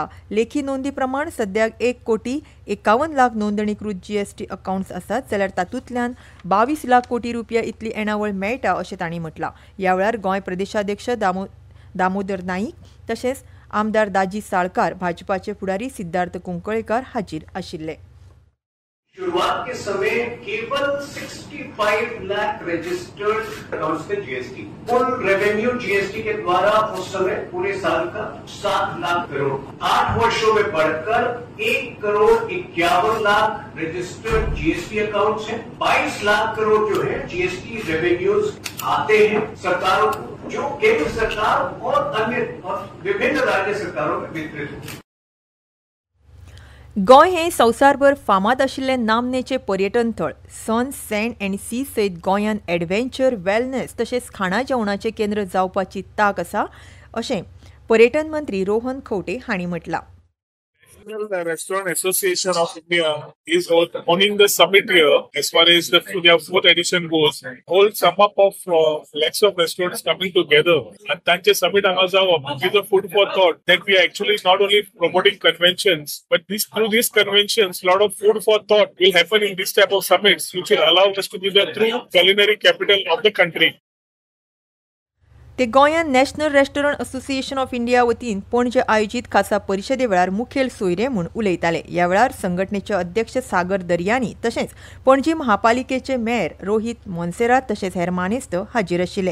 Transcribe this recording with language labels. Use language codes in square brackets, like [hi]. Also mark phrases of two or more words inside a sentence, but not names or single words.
[kok] लेखी नोंदी प्रमाण सद्याक 1,51 लाख नोंदणीकृत [en] GST accounts [kok] आसात जाल्यार तातूंतल्यान 22 लाख कोटी रुपया इतली येणावळ मेळटा अशें तांणी म्हटलां. ह्या वेळार गोंय प्रदेशाध्यक्ष दामोदर नाईक तशेंच आमदार दाजी साळकार, भाजपाचे फुडारी सिद्धार्थ कुंकळेकर हाजीर आशिल्ले. [hi] शुरुआत के समय केवल 65 लाख [en] registered accounts [hi] थे जीएसटी. कुल रेवेन्यू जीएसटी के द्वारा उस समय पूरे साल का 7 लाख करोड़, 8 वर्षों में बढ़कर 1,51 लाख [en] registered GST accounts [hi] हैं. 22 लाख करोड़ जो है [en] GST revenues [hi] आते हैं सरकारों को, जो केंद्र सरकार और अन्य विभिन्न राज्य सरकारों में वितरित होते हैं. [kok] गोंय हें संवसारभर फामाद आशिल्लें नामनेचें पर्यटन थळ [en] sun, sand and sea [kok] सयत गोंयान [en] adventure wellness [kok] तशेंच खाणा जेवणाचें केंद्र जावपाची तांक आसा अशें पर्यटन मंत्री रोहन खंवटे हांणी म्हटलां. [en] The Restaurant Association of India is owning the summit here as far as their 4th edition goes. Whole sum up of lakhs of restaurants coming together and [kok] tanche summit hanga jawa [en] is a food for thought that we are actually not only promoting conventions but through these conventions lot of food for thought will happen in this type of summits which will allow us to be the true culinary capital of the country. [kok] ते गोंयान नॅशनल रेस्टॉरंट असोसिएशन ऑफ इंडिया वतीन पणजे आयोजीत खासा परिशदे वेळार मुखेल सोयरे म्हूण उलयताले. ह्या वेळार संघटनेचे अध्यक्ष सागर दर्यानी तशेंच पणजी महापालिकेचे मेयर रोहित मोन्सेरात तशेंच हेर मानेस्त हाजीर आशिल्ले.